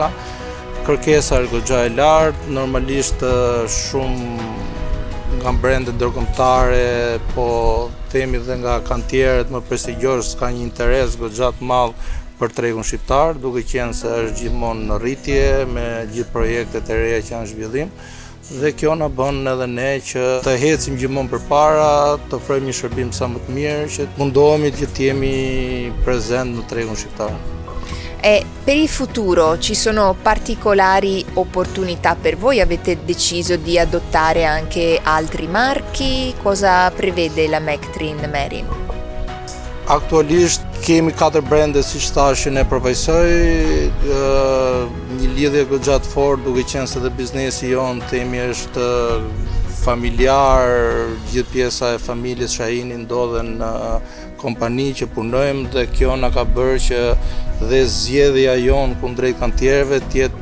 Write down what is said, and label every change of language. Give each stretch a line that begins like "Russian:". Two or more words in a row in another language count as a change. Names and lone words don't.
Albanian: Kërkesa është goxha e lartë, normalisht shumë nga brendet ndërkombëtare, po themi dhe nga kantierët më prestigjioz ka një interes goxha të madh për tregun shqiptar, duke qenë se është gjithmonë në rritje me gjithë projektet e reja që janë në zhvillim. Dhe kjo na bën edhe ne që të ecim gjithmonë përpara, të ofrojmë një shërbim sa më të mirë, që mundohemi që të jemi prezent në tregun shqiptar.
Italian: E per il futuro ci sono particolari opportunità per voi? Avete deciso di adottare anche altri marchi? Cosa prevede la Mectrin Marine?
Albanian: Aktualisht kemi 4 brende si thash që ne përvojsoj, një lidhje goxha të fortë duke qenë se dhe biznesi jon themi është familjar, gjithë pjesa e familjes Shahini ndodhen në kompani që punojmë dhe kjo na ka bërë që dhe zgjedhja jonë kundrejt kantierëve të jetë